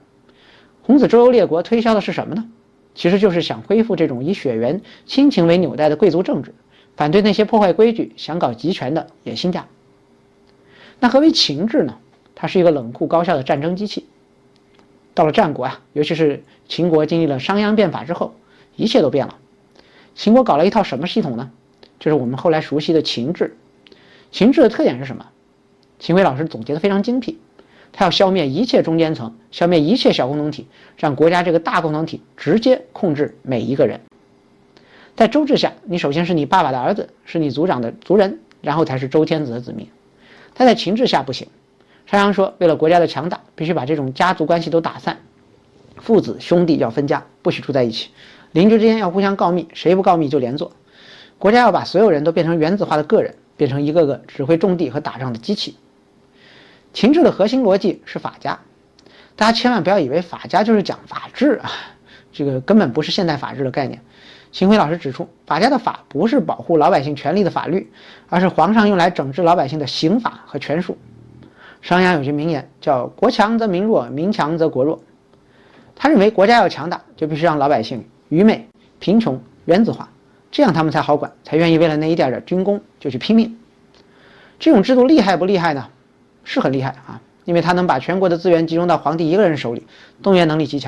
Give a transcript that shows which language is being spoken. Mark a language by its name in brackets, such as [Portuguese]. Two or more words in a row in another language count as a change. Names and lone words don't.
[Chinese] 孔子周遊列國推銷的是什麼呢？其實就是想恢復這種以血緣親情為紐帶的貴族政治，反對那些破壞規矩、想搞集權的野心家。那何為秦制呢？它是一個冷酷高效的戰爭機器。到了戰國啊，尤其是秦國經歷了商鞅變法之後，一切都变了。秦國搞了一套什麼系統呢？就是我们后来熟悉的秦制。秦制的特点是什麼？秦晖老師總結得非常精闢。他要消滅一切中間層，消滅一切小共同體，讓國家這個大共同體直接控制每一個人。在周制下，你首先是你爸爸的兒子，是你族長的族人，然後才是周天子的子民。但在秦制下不行。商鞅说，为了国家的强大，必須把这種家族關係都打散，父子兄弟要分家，不許住在一起，鄰居之間要互相告密，誰不告密就连坐。國家要把所有人都变成原子化的個人，變成一個個只會種地和打仗的機器。秦制的核心邏輯是法家，大家千萬不要以為法家就是講法治啊，這個根本不是現代法治的概念。秦暉老師指出，法家的法不是保護老百姓權利的法律，而是皇上用來整治老百姓的刑法和權術。商鞅有句名言叫“國強則民弱，民強則國弱”。他認為國家要強大，就必須讓老百姓愚昧、貧窮、原子化，這樣他們才好管，才願意為了那一點點軍功就去拼命。這種制度厲害不厲害呢？是很厲害啊，因為他能把全國的資源集中到皇帝一個人手裡，動員能力極強。